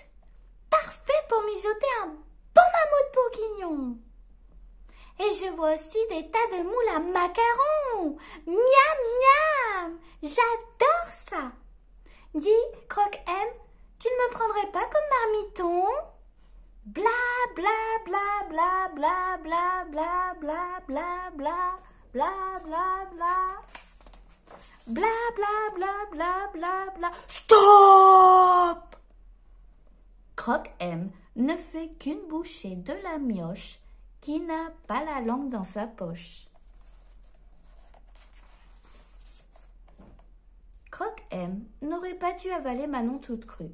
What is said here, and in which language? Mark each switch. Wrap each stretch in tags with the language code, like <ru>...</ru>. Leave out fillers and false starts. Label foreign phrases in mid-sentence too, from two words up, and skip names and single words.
<fr>Parfait pour mijoter un bon mammouth bourguignon. Et je vois aussi des tas de moules à macarons. Miam, miam! J'adore ça! Dis, Croque-M, tu ne me prendrais pas comme marmiton? Bla, bla, bla, bla, bla, bla, bla, bla, bla, bla, bla, bla, bla. Bla, bla, bla, bla, bla, bla. Stop! Croque-M ne fait qu'une bouchée de la mioche qui n'a pas la langue dans sa poche. Croque-M n'aurait pas dû avaler Manon toute crue.</fr>